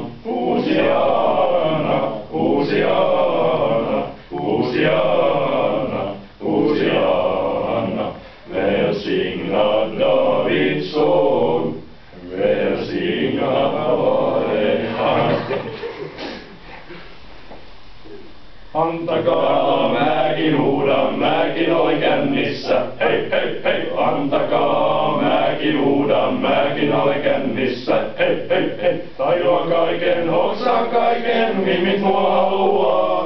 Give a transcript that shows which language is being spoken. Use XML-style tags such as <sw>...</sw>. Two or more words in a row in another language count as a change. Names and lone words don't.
<sv>Hosianna, Hosianna, Hosianna, Hosianna. Välsignad Davids sång, välsignad vare han.</sv> <fi>Antakaa mäkin huudan, mäkin olen kännissä. Hei, hei, hei, antakaa mäkin huudan, mäkin olen kännissä. Hei, hei, hei, tajuan kaiken, hoksaan kaiken, mimmit mua haluaa.</fi>